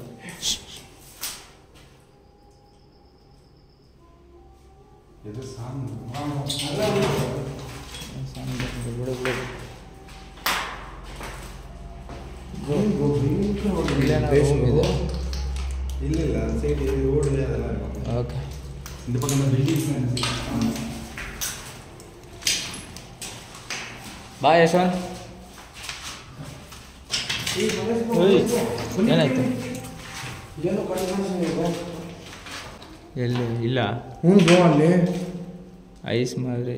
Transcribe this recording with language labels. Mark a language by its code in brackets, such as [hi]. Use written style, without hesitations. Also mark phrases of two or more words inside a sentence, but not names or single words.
[kn] ಇದು ಸಾಂಗ್ ಬಿಡು ಇಲ್ಲ ಸೈಡ್ ಓಡಿದೆ ಅದೆಲ್ಲ இருக்கும். ಓಕೆ [ta] இந்த பக்கம் பில்டிங்ஸ். [kn] ಬಾಯ್ ಯಶವಂತ್. ಏನಾಯ್ತು? ಎಲ್ಲಿ ಇಲ್ಲ ಬ್ರೋ ಅಲ್ಲಿ [ta] ஐஸ் மாதிரி